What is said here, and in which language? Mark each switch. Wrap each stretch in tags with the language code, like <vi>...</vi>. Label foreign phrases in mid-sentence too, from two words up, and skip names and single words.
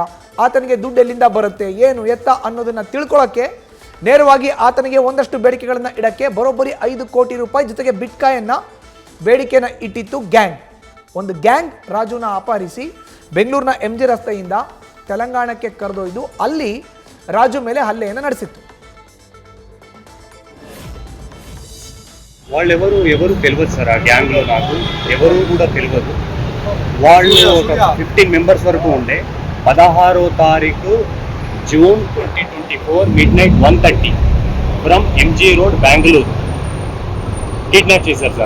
<kn>ಆತನಿಗೆ ದುಡ್ಡು ಎಲ್ಲಿಂದ ಬರುತ್ತೆ, ಏನು ಎತ್ತ ಅನ್ನೋದನ್ನ ತಿಳ್ಕೊಳ್ಳೋಕ್ಕೆ ನೇರವಾಗಿ ಆತನಿಗೆ ಒಂದಷ್ಟು ಬೇಡಿಕೆಗಳನ್ನು ಇಡಕ್ಕೆ ಬರೋಬ್ಬರಿ 5 ಕೋಟಿ ರೂಪಾಯಿ ಜೊತೆಗೆ ಬಿಟ್ಕಾಯನ್ನ ಬೇಡಿಕೆಯನ್ನು ಇಟ್ಟಿತ್ತು ಗ್ಯಾಂಗ್. ಒಂದು ಗ್ಯಾಂಗ್ ರಾಜುನ ಅಪಹರಿಸಿ ಬೆಂಗಳೂರಿನ ಎಂಜಿ ರಸ್ತೆಯಿಂದ ತೆಲಂಗಾಣಕ್ಕೆ ಕರೆದೊಯ್ದು ಅಲ್ಲಿ ರಾಜು ಮೇಲೆ ಹಲ್ಲೆಯನ್ನು ನಡೆಸಿತ್ತು.</kn> <te>ఎవరు తెలియదు సార్. ఆ గ్యాంగ్లో నాకు ఎవరు కూడా తెలియదు. వాళ్ళు ఒక 15 మెంబర్స్ వరకు ఉండే. 16వ తారీఖు</te> <en>June 2024 midnight 1:30 from</en> <te>ఎంజీ రోడ్ బెంగళూరు కిడ్నాప్ చేశారు సార్.</te>